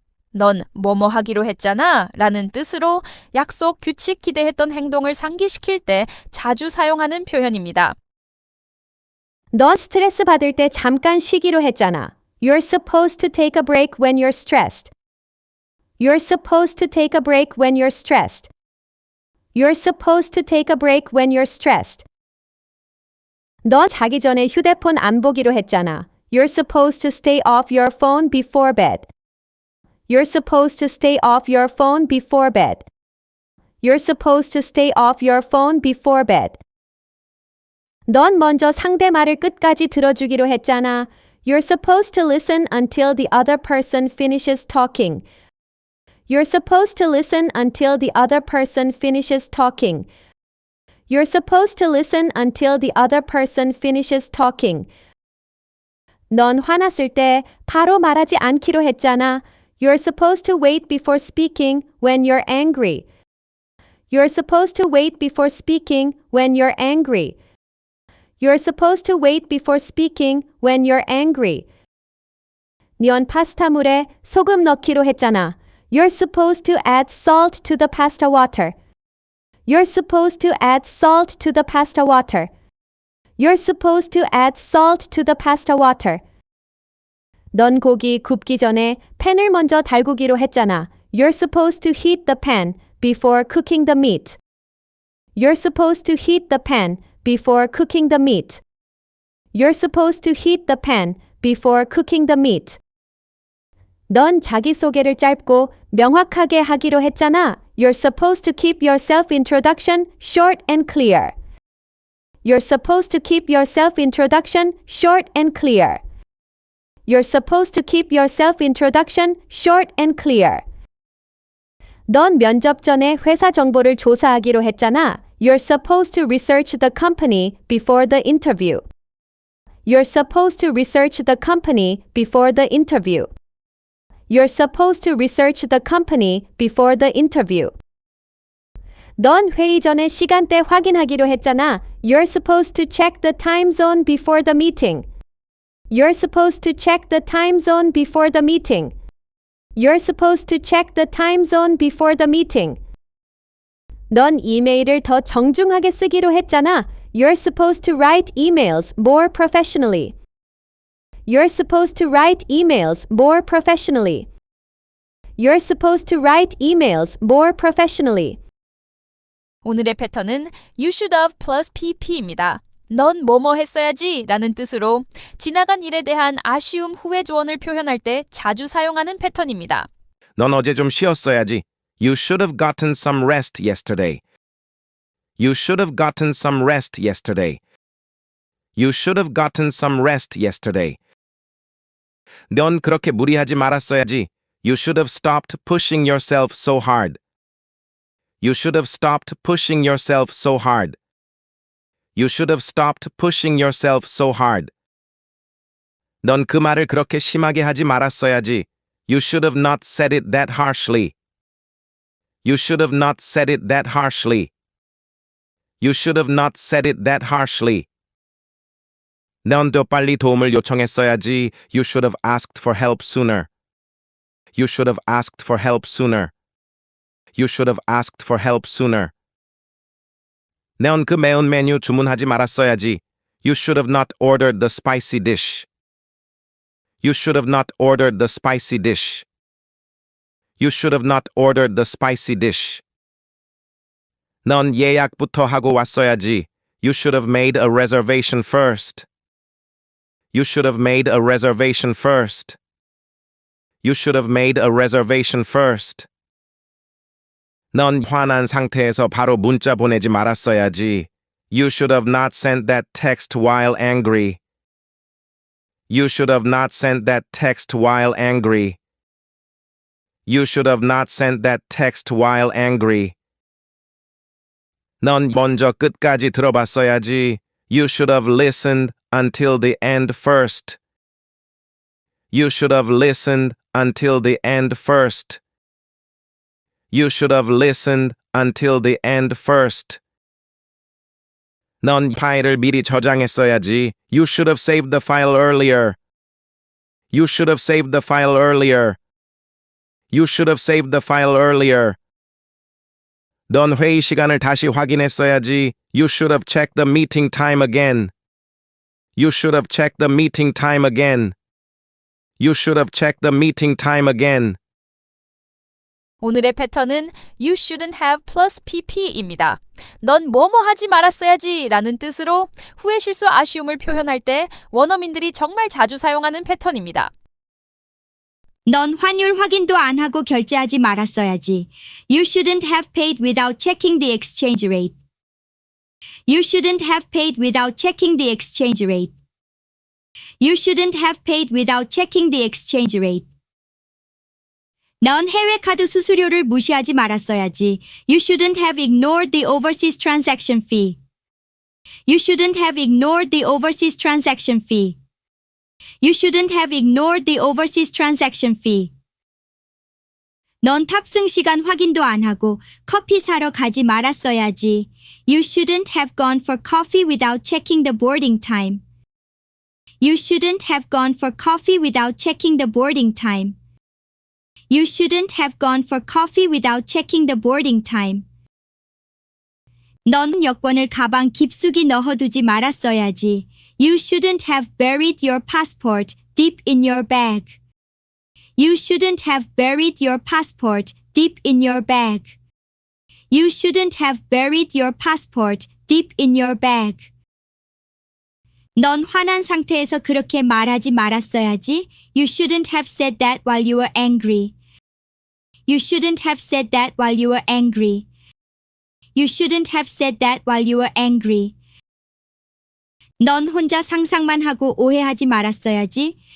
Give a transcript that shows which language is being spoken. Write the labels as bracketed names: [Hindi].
[Korean] 넌 뭐뭐 하기로 했잖아 라는 뜻으로 약속, 규칙, 기대했던 행동을 상기시킬 때 자주 사용하는 표현입니다. 넌 스트레스 받을 때 잠깐 쉬기로 했잖아. [English] You're supposed to take a break when you're stressed. You're supposed to take a break when you're stressed. You're supposed to take a break when you're stressed. [Korean] 넌 자기 전에 휴대폰 안 보기로 했잖아. [English] You're supposed to stay off your phone before bed. You're supposed to stay off your phone before bed. You're supposed to stay off your phone before bed. [Korean] 넌 먼저 상대 말을 끝까지 들어주기로 했잖아. [English] You're supposed to listen until the other person finishes talking. You're supposed to listen until the other person finishes talking. You're supposed to listen until the other person finishes talking. [Korean] 넌 화났을 때 바로 말하지 않기로 했잖아. [English] You're supposed to wait before speaking when you're angry. You're supposed to wait before speaking when you're angry. You're supposed to wait before speaking when you're angry. [Korean] 넌 파스타물에 소금 넣기로 했잖아. [English] You're supposed to add salt to the pasta water. You're supposed to add salt to the pasta water. You're supposed to add salt to the pasta water. [Korean] 넌 고기 굽기 전에 팬을 먼저 달구기로 했잖아. [English] You're supposed to heat the pan before cooking the meat. You're supposed to heat the pan before cooking the meat. You're supposed to heat the pan before cooking the meat. [Korean] 넌 자기소개를 짧고 명확하게 하기로 했잖아. [English] You're supposed to keep your self-introduction short and clear. You're supposed to keep your self-introduction short and clear. You're supposed to keep your self-introduction short and clear. [Korean] 넌 면접 전에 회사 정보를 조사하기로 했잖아. [English] You're supposed to research the company before the interview. You're supposed to research the company before the interview. You're supposed to research the company before the interview. [Korean] 넌 회의 전에 시간대 확인하기로 했잖아. [English] You're supposed to check the time zone before the meeting. You're supposed to check the time zone before the meeting. You're supposed to check the time zone before the meeting. [Korean] 넌 이메일을 더 정중하게 쓰기로 했잖아. [English] You're supposed to write emails more professionally. You're supposed to write emails more professionally. You're supposed to write emails more professionally. [Korean] 오늘의 패턴은 [English] you should have plus pp입니다. [Korean] 넌 뭐뭐 했어야지 라는 뜻으로 지나간 일에 대한 아쉬움, 후회 조언을 표현할 때 자주 사용하는 패턴입니다. 넌 어제 좀 쉬었어야지. [English] You should have gotten some rest yesterday. You should have gotten some rest yesterday. You should have gotten some rest yesterday. [Korean] 넌 그렇게 무리하지 말았어야지. [English] You should have stopped pushing yourself so hard. You should have stopped pushing yourself so hard. You should have stopped pushing yourself so hard. [Korean] 넌 그 말을 그렇게 심하게 하지 말았어야지. [English] You should have not said it that harshly. You should have not said it that harshly. You should have not said it that harshly. [Korean] 넌 더 빨리 도움을 요청했어야지. [English] You should have asked for help sooner. You should have asked for help sooner. You should have asked for help sooner. [Korean] 넌 그 매운 메뉴 주문하지 말았어야지. [English] You should have not ordered the spicy dish. You should have not ordered the spicy dish. You should have not ordered the spicy dish. [Korean] 넌 예약부터 하고 왔어야지. [English] You should have made a reservation first. You should have made a reservation first. You should have made a reservation first. [Korean] 넌 화난 상태에서 바로 문자 보내지 말았어야지. [English] You should have not sent that text while angry. You should have not sent that text while angry. You should have not sent that text while angry. [Korean] 넌 먼저 끝까지 들어봤어야지. [English] You should have listened until the end first. You should have listened until the end first. You should have listened until the end first. [Korean] 넌 파일을 미리 저장했어야지. [English] You should have saved the file earlier. You should have saved the file earlier. You should have saved the file earlier. [Korean] 넌 회의 시간을 다시 확인했어야지. [English] You should have checked the meeting time again. You should have checked the meeting time again. You should have checked the meeting time again. [Korean] 오늘의 패턴은 [English] You shouldn't have plus pp입니다. [Korean] 넌 뭐뭐 하지 말았어야지 라는 뜻으로 후회 실수 아쉬움을 표현할 때 원어민들이 정말 자주 사용하는 패턴입니다. 넌 환율 확인도 안 하고 결제하지 말았어야지. [English] You shouldn't have paid without checking the exchange rate. You shouldn't have paid without checking the exchange rate. You shouldn't have paid without checking the exchange rate. [Korean] 넌 해외 카드 수수료를 무시하지 말았어야지. [English] You shouldn't have ignored the overseas transaction fee. You shouldn't have ignored the overseas transaction fee. You shouldn't have ignored the overseas transaction fee. [Korean] 넌 탑승 시간 확인도 안 하고 커피 사러 가지 말았어야지. [English] You shouldn't have gone for coffee without checking the boarding time. You shouldn't have gone for coffee without checking the boarding time. You shouldn't have gone for coffee without checking the boarding time. [Korean] 넌 여권을 가방 깊숙이 넣어두지 말았어야지. [English] You shouldn't have buried your passport deep in your bag. You shouldn't have buried your passport deep in your bag. You shouldn't have buried your passport deep in your bag. [Korean] 넌 화난 상태에서 그렇게 말하지 말았어야지. [English] You shouldn't have said that while you were angry. You shouldn't have said that while you were angry. You shouldn't have said that while you were angry. [Korean] 넌 혼자 상상만 하고 오해하지 말았어야지.